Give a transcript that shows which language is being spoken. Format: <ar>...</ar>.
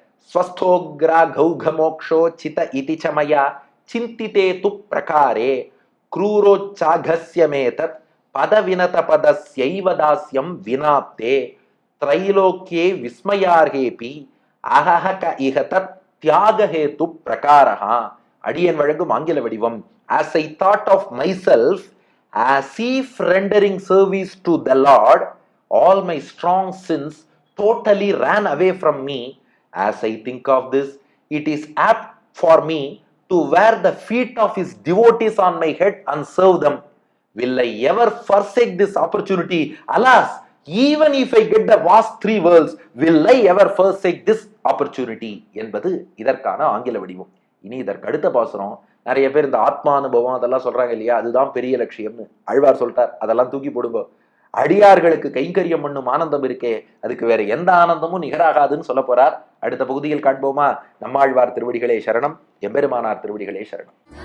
<sa>ஸ்வஸ்தோக்ரா கௌகமோக்ஷோ சித இதி சமயா சிந்திதே து பிரகாரே க்ரூரோச்சாகஸ்யமேதத் பதவினத பதஸ்யைவ தாஸ்யம் வினாப்தே த்ரைலோக்யே விஸ்மயார்ஹேபி அஹஹக இஹதத் தியாகஹேது பிரகாரஹா.</sa> <ta>அடியன் வழங்கும் ஆங்கில வடிவம்,</ta> <en>as I thought of myself as if rendering service to the Lord, all my strong sins totally ran away from me. As I think of this, it is apt for me to wear the feet of his devotees on my head and serve them. Will I ever forsake this opportunity? Alas, even if I get the vast three worlds, will I ever forsake this opportunity?</en> <ta>என்பது இதற்கான ஆங்கில வடிவம். இனி இதற்கு அடுத்த பாசுரம், நிறைய பேர் இந்த ஆத்மானுபவம் அதெல்லாம் சொல்றாங்க இல்லையா, அதுதான் பெரிய லட்சியம்னு ஆழ்வார் சொல்லிட்டார், அதெல்லாம் தூக்கி போடுங்க. அடியார்களுக்கு கைங்கரியம் பண்ணும் ஆனந்தம் இருக்கே, அதுக்கு வேற எந்த ஆனந்தமும் நிகராகாதுன்னு சொல்ல போறார். அடுத்த பகுதியில் காண்போமா? நம்மாழ்வார் திருவடிகளே சரணம், எம்பெருமானார் திருவடிகளே சரணம்.</ta>